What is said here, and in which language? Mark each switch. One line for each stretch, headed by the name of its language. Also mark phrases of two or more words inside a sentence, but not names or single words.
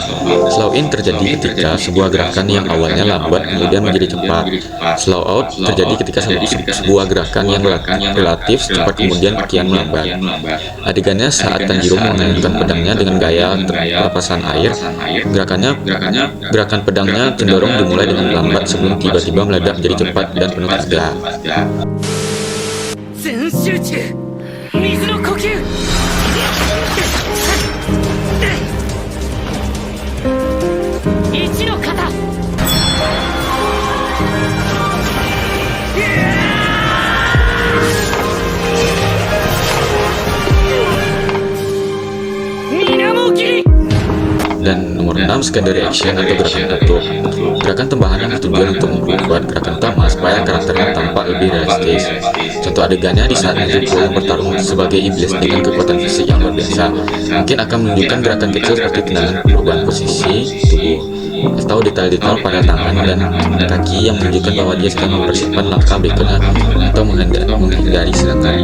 English: Slow in
Indonesian: terjadi ketika sebuah gerakan yang awalnya lambat kemudian menjadi cepat.
English: Slow out
Indonesian: terjadi ketika sebuah gerakan yang relatif cepat kemudian kian melambat. Adegannya saat Tanjiro menayangkan pedangnya dengan gaya pelepasan air. Gerakan pedangnya cenderung dimulai dengan lambat sebelum tiba-tiba meledak menjadi cepat dan penuh tenaga.
Japanese: 全集中、水の呼吸。一の型。水面切り。
Indonesian: Dan nomor 6,
English: secondary action
Indonesian: atau gerakan penutup. Gerakan tambahan yang bertujuan untuk membuat gerakan utama supaya karakternya tampak lebih realistis. Contoh adegannya di saat Nezuko yang bertarung sebagai iblis dengan kekuatan fisik yang luar biasa mungkin akan menunjukkan gerakan kecil seperti tendangan perubahan posisi tubuh atau detail-detail pada tangan dan kaki yang menunjukkan bahwa dia sedang mempersiapkan langkah berikutnya atau menghindari serangan.